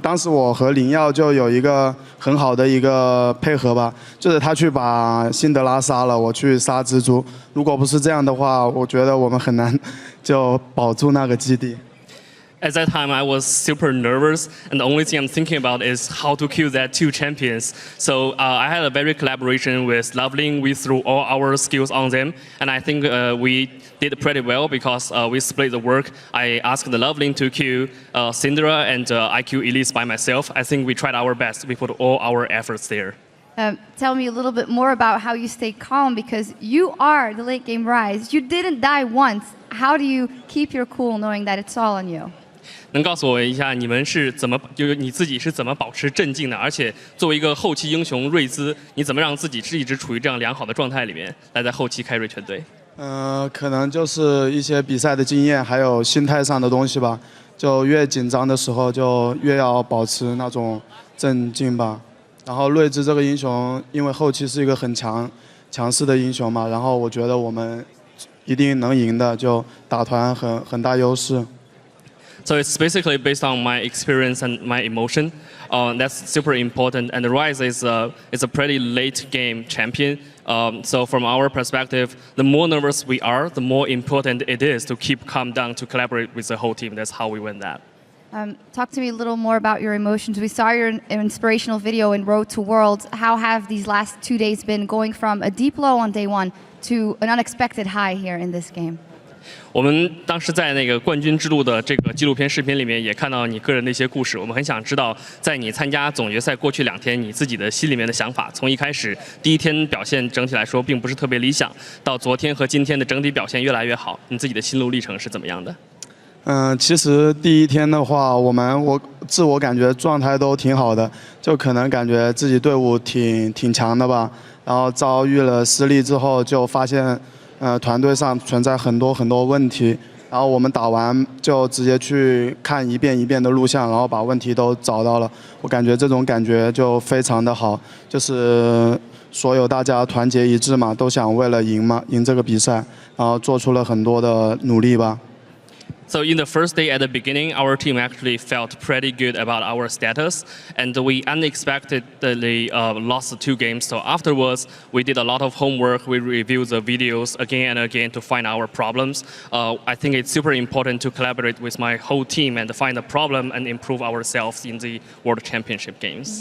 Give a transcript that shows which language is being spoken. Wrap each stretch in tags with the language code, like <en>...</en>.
<zh>当时我和灵耀就有一个很好的一个配合吧，就是他去把辛德拉杀了，我去杀蜘蛛。如果不是这样的话，我觉得我们很难就保住那个基地。</zh> <en>At that time, I was super nervous, and the only thing I'm thinking about is how to kill that 2 champions. So I had a very collaboration with LoveLing. We threw all our skills on them, and I think we did pretty well because we split the work. I asked the LoveLing to kill Syndra, and I killed Elise by myself. I think we tried our best. We put all our efforts there. Tell me a little bit more about how you stay calm, because you are the late game Ryze. You didn't die once. How do you keep your cool knowing that it's all on you?</en> <zh>能告诉我一下，你们是怎么，就是你自己是怎么保持镇静的？而且作为一个后期英雄瑞兹，你怎么让自己是一直处于这样良好的状态里面，来在后期carry全队？可能就是一些比赛的经验，还有心态上的东西吧。就越紧张的时候，就越要保持那种镇静吧。然后瑞兹这个英雄，因为后期是一个很强势的英雄嘛，然后我觉得我们一定能赢的，就打团很大优势。</zh> <en>So it's basically based on my experience and my emotion. That's super important. And the Ryze is a pretty late game champion. So from our perspective, the more nervous we are, the more important it is to keep calm down, to collaborate with the whole team. That's how we win that. Talk to me a little more about your emotions. We saw your inspirational video in Road to Worlds. How have these last 2 days been, going from a deep low on day 1 to an unexpected high here in this game?</en> <zh>我们当时在那个冠军之路的这个纪录片视频里面也看到你个人的一些故事，我们很想知道，在你参加总决赛过去2天，你自己的心里面的想法。从一开始第1天表现整体来说并不是特别理想，到昨天和今天的整体表现越来越好，你自己的心路历程是怎么样的？其实第1天的话，我自我感觉状态都挺好的，就可能感觉自己队伍挺强的吧。然后遭遇了失利之后，就发现团队上存在很多问题，然后我们打完就直接去看一遍一遍的录像，然后把问题都找到了。我感觉这种感觉就非常的好，就是所有大家团结一致嘛，都想为了赢这个比赛，然后做出了很多的努力吧。</zh> <en>So in the first day at the beginning, our team actually felt pretty good about our status, and we unexpectedly lost 2 games. So afterwards, we did a lot of homework. We reviewed the videos again and again to find our problems. I think it's super important to collaborate with my whole team and find the problem and improve ourselves in the World Championship games.</en>